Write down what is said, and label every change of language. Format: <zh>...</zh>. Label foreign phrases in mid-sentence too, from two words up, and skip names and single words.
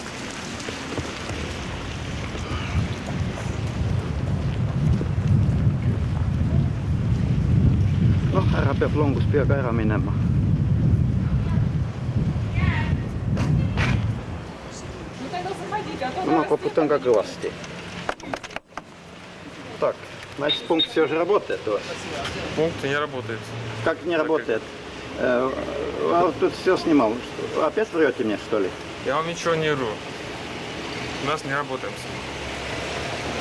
<et>Noh, ära peab longuspeaga ära minema. Ma koputan ka kõvasti.</et> <ru>Так, значит, пункт все же работает у вас? Пункт не работает. Как не работает? Вот тут все снимал. Опять врете мне, что ли? Я вам ничего не вру. У нас не работаем. Да, подождите. Я</ru>